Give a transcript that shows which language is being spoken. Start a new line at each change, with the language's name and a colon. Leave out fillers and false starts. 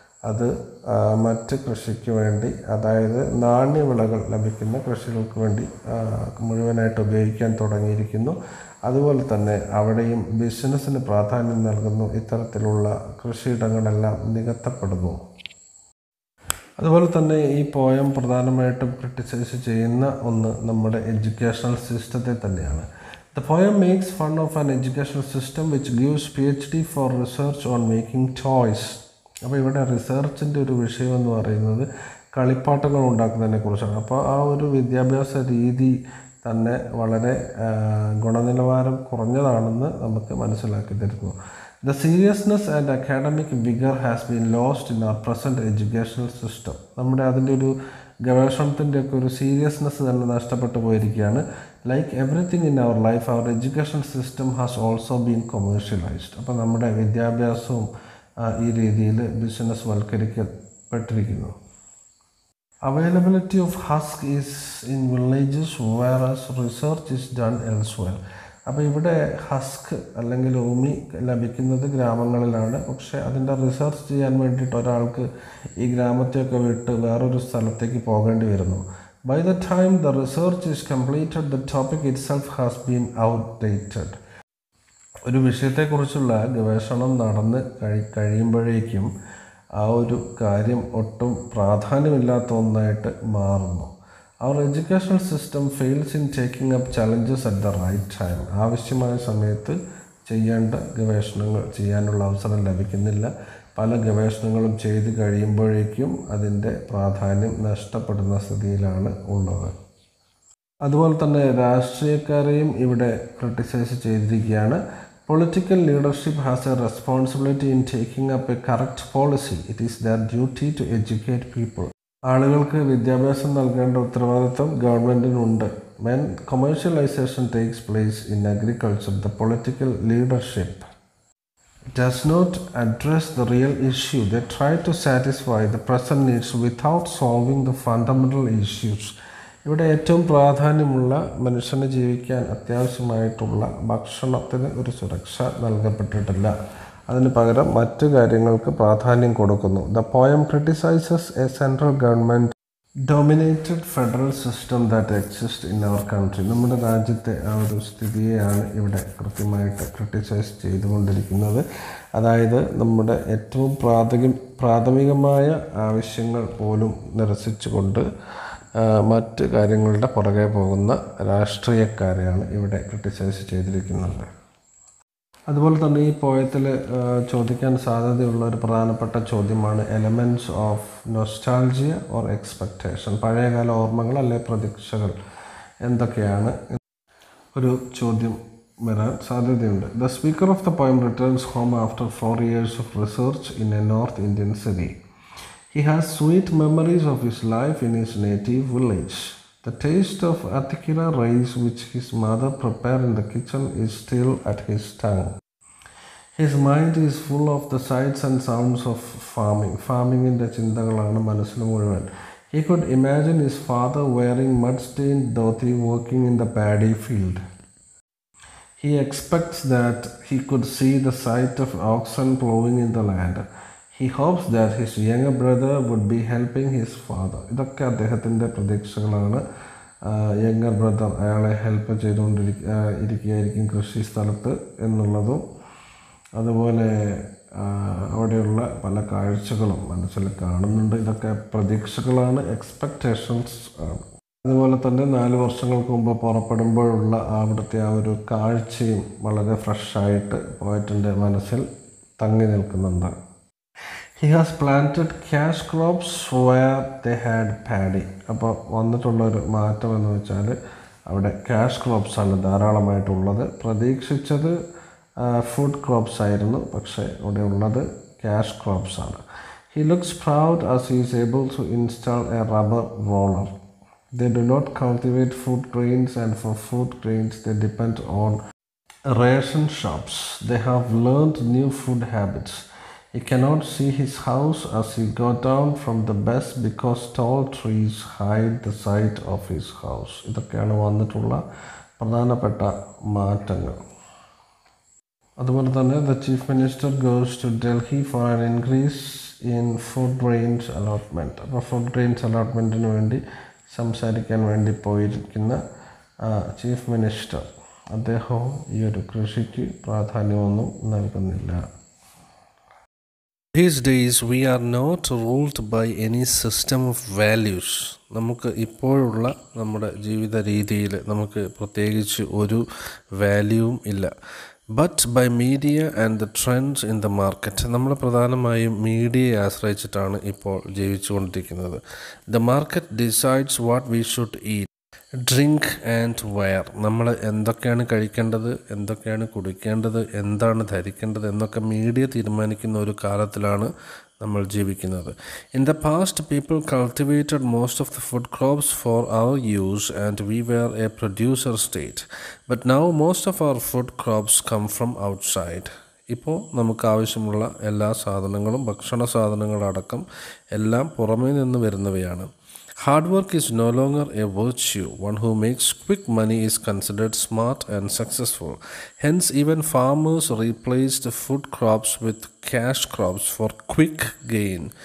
Malayalam: അത് മറ്റ് കൃഷിക്ക് വേണ്ടി, അതായത് നാണ്യവിളകൾ ലഭിക്കുന്ന കൃഷികൾക്ക് വേണ്ടി മുഴുവനായിട്ട് ഉപയോഗിക്കാൻ തുടങ്ങിയിരിക്കുന്നു. അതുപോലെ തന്നെ അവിടെയും ബിസിനസ്സിന് പ്രാധാന്യം നൽകുന്നു. ഇത്തരത്തിലുള്ള കൃഷിയിടങ്ങളെല്ലാം നികത്തപ്പെടുന്നു. അതുപോലെ തന്നെ ഈ പോയം പ്രധാനമായിട്ടും ക്രിട്ടിസൈസ് ചെയ്യുന്ന ഒന്ന് നമ്മുടെ എഡ്യൂക്കേഷണൽ സിസ്റ്റത്തെ തന്നെയാണ്.
English: The poem makes fun of an educational system which gives PhD for research on making toys.
Malayalam: അപ്പോൾ ഇവിടെ റിസർച്ചിൻ്റെ ഒരു വിഷയം എന്ന് പറയുന്നത് കളിപ്പാട്ടങ്ങൾ ഉണ്ടാക്കുന്നതിനെ കുറിച്ചാണ്. അപ്പോൾ ആ ഒരു വിദ്യാഭ്യാസ രീതി തന്നെ വളരെ ഗുണനിലവാരം കുറഞ്ഞതാണെന്ന് നമുക്ക് മനസ്സിലാക്കി തരുന്നു.
English: The seriousness and academic vigor has been lost in our present educational system.
Malayalam: നമ്മുടെ അതിൻ്റെ ഒരു ഗവേഷണത്തിൻ്റെയൊക്കെ ഒരു സീരിയസ്നെസ് തന്നെ നഷ്ടപ്പെട്ടു പോയിരിക്കുകയാണ്.
English: Like everything in our life, our education system has also been commercialised.
Malayalam: അപ്പോൾ നമ്മുടെ വിദ്യാഭ്യാസവും ഈ രീതിയിൽ business വൽക്കരിക്കപ്പെട്ടിരിക്കുന്നു.
English: Availability of husk is in villages whereas research is done elsewhere.
Malayalam: അപ്പോൾ ഇവിടെ ഹസ്ക് അല്ലെങ്കിൽ ഉമി ലഭിക്കുന്നത് ഗ്രാമങ്ങളിലാണ്. പക്ഷേ അതിൻ്റെ റിസർച്ച് ചെയ്യാൻ വേണ്ടിയിട്ട് ഒരാൾക്ക് ഈ ഗ്രാമത്തെയൊക്കെ വിട്ട് വേറൊരു സ്ഥലത്തേക്ക് പോകേണ്ടി വരുന്നു.
English: By the time the research is completed, the topic itself has been outdated.
Malayalam: ഒരു വിഷയത്തെക്കുറിച്ചുള്ള ഗവേഷണം നടന്ന് കഴിയുമ്പോഴേക്കും ആ ഒരു കാര്യം ഒട്ടും പ്രാധാന്യമില്ലാത്ത ഒന്നായിട്ട് മാറുന്നു.
English: Our educational system fails in taking up challenges at the right time.
Malayalam: ആവശ്യമായ സമയത്ത് ചെയ്യേണ്ട ഗവേഷണങ്ങൾ ചെയ്യാനുള്ള അവസരം ലഭിക്കുന്നില്ല. പല ഗവേഷണങ്ങളും ചെയ്ത് കഴിയുമ്പോഴേക്കും അതിൻ്റെ പ്രാധാന്യം നഷ്ടപ്പെടുന്ന സ്ഥിതിയിലാണ് ഉള്ളത്. അതുപോലെ തന്നെ രാഷ്ട്രീയക്കാരെയും ഇവിടെ ക്രിട്ടിസൈസ് ചെയ്തിരിക്കുകയാണ്.
English: Political leadership has a responsibility in taking up a correct policy. It is their duty to educate people.
Malayalam: ആളുകൾക്ക് വിദ്യാഭ്യാസം നൽകേണ്ട ഉത്തരവാദിത്വം ഗവൺമെൻറ്റിനുണ്ട്.
English: When commercialization takes place in agriculture, the political leadership does not address the real issue. They try to satisfy the present needs without solving the fundamental issues.
Malayalam: ഇവിടെ ഏറ്റവും പ്രാധാന്യമുള്ള മനുഷ്യന് ജീവിക്കാൻ അത്യാവശ്യമായിട്ടുള്ള ഭക്ഷണത്തിന് ഒരു സുരക്ഷ നൽകപ്പെട്ടിട്ടില്ല. അതിന് പകരം മറ്റു കാര്യങ്ങൾക്ക് പ്രാധാന്യം കൊടുക്കുന്നു.
English: The poem criticizes a central government dominated federal system that exists in our country.
Malayalam: നമ്മുടെ രാജ്യത്തെ ആ ഒരു സ്ഥിതിയെയാണ് ഇവിടെ കൃത്യമായിട്ട് ക്രിട്ടിസൈസ് ചെയ്തുകൊണ്ടിരിക്കുന്നത്. അതായത് നമ്മുടെ ഏറ്റവും പ്രാഥമികമായ ആവശ്യങ്ങൾ പോലും നിരസിച്ചുകൊണ്ട് മറ്റ് കാര്യങ്ങളുടെ പുറകെ പോകുന്ന രാഷ്ട്രീയക്കാരെയാണ് ഇവിടെ ക്രിട്ടിസൈസ് ചെയ്തിരിക്കുന്നത്. അതുപോലെ തന്നെ ഈ പോയത്തിൽ ചോദിക്കാൻ സാധ്യതയുള്ള ഒരു പ്രധാനപ്പെട്ട ചോദ്യമാണ്
English: Elements of nostalgia or expectation.
Malayalam: പഴയകാല ഓർമ്മകൾ അല്ലെ പ്രതീക്ഷകൾ എന്തൊക്കെയാണ് ഒരു ചോദ്യം വരാൻ സാധ്യതയുണ്ട്.
English: The speaker of the poem returns home after 4 years of research in a North Indian city. He has sweet memories of his life in his native village. The taste of atikira rice which his mother prepared in the kitchen is still at his tongue. His mind is full of the sights and sounds of farming.
Malayalam: ഫാമിങ്ങിൻ്റെ ചിന്തകളാണ് മനസ്സിൽ മുഴുവൻ.
English: He could imagine his father wearing mud-stained dhoti working in the paddy field. He expects that he could see the sight of oxen plowing in the land. He hopes that his younger brother would be helping his father.
Malayalam: ഇതൊക്കെ അദ്ദേഹത്തിൻ്റെ പ്രതീക്ഷകളാണ്.
English: younger brother
Malayalam: അയാളെ help ചെയ്തുകൊണ്ടിരിക്കുകയായിരിക്കും കൃഷി സ്ഥലത്ത് എന്നുള്ളതും, അതുപോലെ അവിടെയുള്ള പല കാഴ്ചകളും മനസ്സിൽ കാണുന്നുണ്ട്. ഇതൊക്കെ പ്രതീക്ഷകളാണ്, എക്സ്പെക്റ്റേഷൻസ് ആണ്. അതുപോലെ തന്നെ 4 വർഷങ്ങൾക്ക് മുമ്പ് പുറപ്പെടുമ്പോഴുള്ള അവിടുത്തെ ആ ഒരു കാഴ്ചയും വളരെ ഫ്രഷായിട്ട് പോയറ്റിൻ്റെ മനസ്സിൽ തങ്ങി നിൽക്കുന്നുണ്ട്.
English: He has planted cash crops where they had paddy.
Malayalam: അപ്പോൾ വന്നിട്ടുള്ളൊരു മാറ്റം എന്ന് വെച്ചാൽ അവിടെ ക്യാഷ് ക്രോപ്സാണ് ധാരാളമായിട്ടുള്ളത്. പ്രതീക്ഷിച്ചത് ഫുഡ് ക്രോപ്സ് ആയിരുന്നു, പക്ഷേ ഇവിടെ ഉള്ളത് cash ക്രോപ്സാണ്.
English: He looks proud as he is able to install a rubber roller. They do not cultivate food grains, and for food grains they depend on ration shops. They have learned new food habits. He cannot see his house as he got down from the bus because tall trees hide the sight of his house.
Malayalam: ഇതൊക്കെയാണ് വന്നിട്ടുള്ള പ്രധാനപ്പെട്ട മാറ്റങ്ങൾ. അതുപോലെ തന്നെ
English: the chief minister goes to Delhi for an increase in food grains allotment.
Malayalam: അപ്പോൾ food grains അലോട്ട്മെൻറ്റിന് വേണ്ടി സംസാരിക്കാൻ വേണ്ടി പോയിരിക്കുന്ന ചീഫ് മിനിസ്റ്റർ അദ്ദേഹവും ഈ ഒരു കൃഷിക്ക് പ്രാധാന്യമൊന്നും നൽകുന്നില്ല.
English: These days we are not ruled by any system of values.
Malayalam: നമുക്ക് ഇപ്പോഴുള്ള നമ്മുടെ ജീവിത രീതിയിൽ നമുക്ക് പ്രത്യേകിച്ച് ഒരു വാല്യൂവും ഇല്ല.
English: But by media and the trends in the market.
Malayalam: നമ്മൾ പ്രധാനമായും മീഡിയയെ ആശ്രയിച്ചിട്ടാണ് ഇപ്പോൾ ജീവിച്ചുകൊണ്ടിരിക്കുന്നത്.
English: The market decides what we should eat, drink and wear.
Malayalam: നമ്മൾ എന്തൊക്കെയാണ് കഴിക്കേണ്ടത്, എന്തൊക്കെയാണ് കുടിക്കേണ്ടത്, എന്താണ് ധരിക്കേണ്ടത് എന്നൊക്കെ മീഡിയ തീരുമാനിക്കുന്ന ഒരു കാലത്തിലാണ് നമ്മൾ ജീവിക്കുന്നത്.
English: In the past people cultivated most of the food crops for our use and we were a producer state. But now most of our food crops come from outside.
Malayalam: ഇപ്പോൾ നമുക്ക് ആവശ്യമുള്ള എല്ലാ സാധനങ്ങളും, ഭക്ഷണ സാധനങ്ങളടക്കം എല്ലാം പുറമേ നിന്ന് വരുന്നവയാണ്.
English: Hard work is no longer a virtue. One who makes quick money is considered smart and successful. Hence, even farmers replaced food crops with cash crops for quick gain.